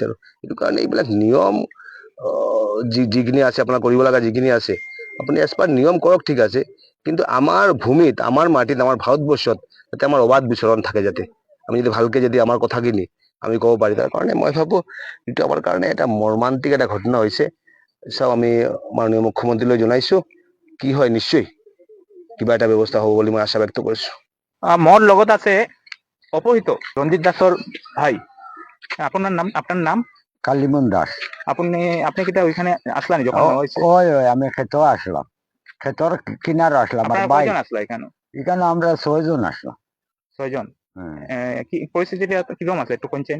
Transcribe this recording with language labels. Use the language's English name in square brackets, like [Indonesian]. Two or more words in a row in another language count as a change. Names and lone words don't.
[Assamese] আৰু সেইটো কাৰণে এইবিলাক নিয়ম যিখিনি আছে আপোনাৰ কৰিব লগা যিখিনি আছে আপুনি এজ পাৰ নিয়ম কৰক, ঠিক আছে, কিন্তু আমাৰ ভূমিত, আমাৰ মাটিত, আমাৰ ভাৰতবৰ্ষত যাতে আমাৰ অবাধ বিচৰণ থাকে, যাতে আমি যদি ভালকে যদি আমাৰ কথাখিনি আমি ক'ব পাৰি। তাৰ কাৰণে মই ভাবো এইটো আমাৰ কাৰণে এটা মৰ্মান্তিক এটা ঘটনা হৈছে। চাও আমি মাননীয় মুখ্যমন্ত্ৰীলৈ জনাইছো, কি হয় নিশ্চয় কিবা এটা ব্যৱস্থা হ'ব বুলি মই আশা ব্যক্ত কৰিছো। মোৰ লগত আছে অপহৃত ৰঞ্জিত দাসৰ ভাই, [Bangla] আপনার নাম? [Assamese] কালিমন দাস। [Bangla] আপনি কিটা ওইখানে আসলেন যখন ওই আমি খেতেও আসলাম, খেতর কিনার আসলাম। আর ভাই আসলো এখানে আমরা 6 জন আসলাম। 6 জন? কি পরিস্থিতিটা কিরকম আছে একটু কোনছেন?